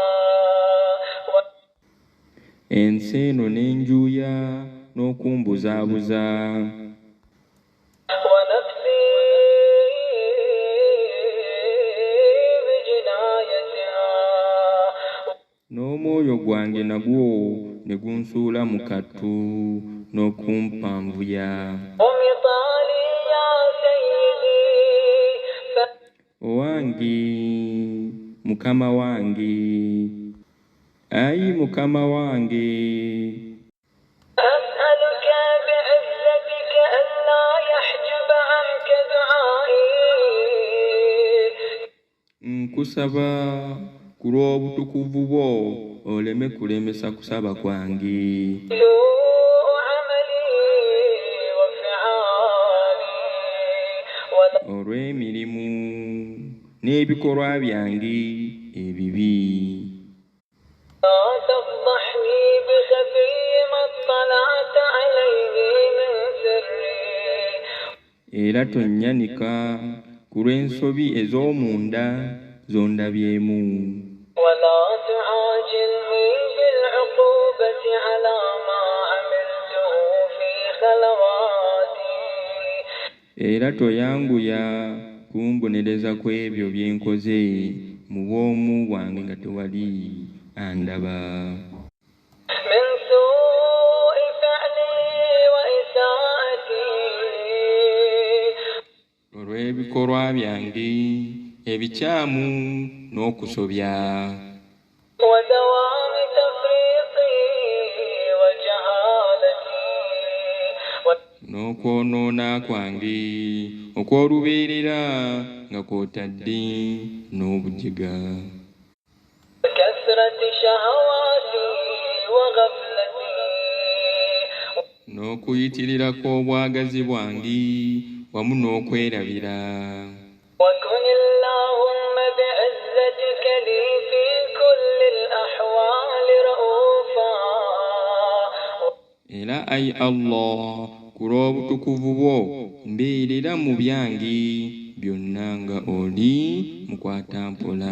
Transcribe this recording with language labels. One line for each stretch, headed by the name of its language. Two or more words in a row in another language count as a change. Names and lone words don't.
Ganda: Ensi eno n'enjuuya n'okumbuzaabuza.
Arabic: ونفسي بجنايتها
Ganda: N'omwoyo gwange nagwo ne gunsuula mu kattu n'okumpanvuya.
Arabic: ومطالي يا سيدي
Ganda: Owange, mukama wange, ayi mukama wange,
Arabic: أسألك بعزتك ألا يحجب عنك دعائي
Ganda: nkusaba ku lw'obutukuvu bwo oleme kulemesa kusaba kwange.
Arabic: سوء عملي وفعالي ولا
Ganda: Olw'emirimu n'ebikolwa byange ebibi.
Arabic: تفضحني بخفي ما اطلعت عليه من سري
Ganda: Era tonnyanika ku lw'ensobi ez'omunda zondabyemu.
Arabic: ولا تعاجلني بالعقوبة على ما عملته في خلواتي
Ganda: Era toyanguya kumbonereza ku ebyo bye nkoze mu bw'omu bwange nga tewali andaba.
Arabic: من سوء فعلي وإساءتي
Ganda: Olw'ebikolwa byange ebikyamu n'okusobya.
Arabic: ودوام تفريطي وجهالتي
Ganda: N'okwonoona kwange okw'olubeerera nga kw'otadde n'obujiga.
Arabic: وكثرة شهواتي وغفلتي
Ganda: N'okuyitirirako obwagazi bwange wamu n'okwerabira.
Arabic: وكن اللهم بعزتك لي في كل الأحوال رؤوفا
Ganda: Era ayi Allah, ku lw'obutukuvu bwo mbeerera mu byange byonna nga oli mukwatampola.